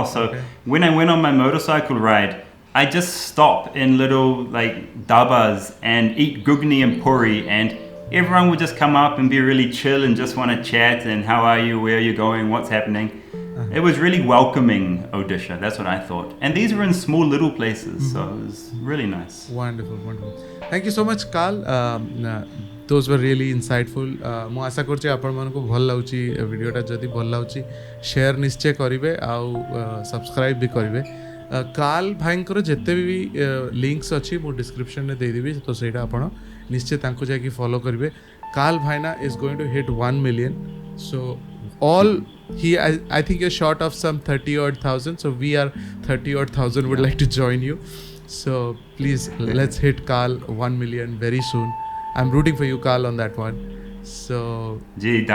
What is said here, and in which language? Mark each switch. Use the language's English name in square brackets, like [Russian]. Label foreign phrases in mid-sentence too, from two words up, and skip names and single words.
[English] So when I went on my motorcycle ride, I just stop in little like dabas and eat gugni and puri, and everyone would just come up and be really chill and just want to chat and how are you, where are you going, what's happening. It was really welcoming, Odisha. That's what I thought. And these were in small little places, so it was really nice. Wonderful. Thank you so much, Karl. Those were really insightful. [Odia] ମୁଁ ଆଶା କରୁଛି ଆପଣମାନଙ୍କୁ ଭଲ ଲାଗୁଛି ଭିଡ଼ିଓଟା। ଯଦି ଭଲ ଲାଗୁଛି ସେୟାର ନିଶ୍ଚୟ କରିବେ ଆଉ ସବସ୍କ୍ରାଇବ୍ ବି କରିବେ। କାର୍ଲ ଭାଇଙ୍କର ଯେତେ ବି ଲିଙ୍କ୍ସ ଅଛି ମୁଁ ଡିସ୍କ୍ରିପ୍ସନ୍ରେ ଦେଇଦେବି, ତ ସେଇଟା ଆପଣ ନିଶ୍ଚୟ ତାଙ୍କୁ ଯାଇକି ଫଲୋ କରିବେ। [English] କାର୍ଲ ଭାଇନା is going to hit 1 million. So all I think you're short of some 30,000, so we are 30,000 would like to join you. So please let's hit Karl 1 million very soon. I'm rooting for you, Karl, on that one. So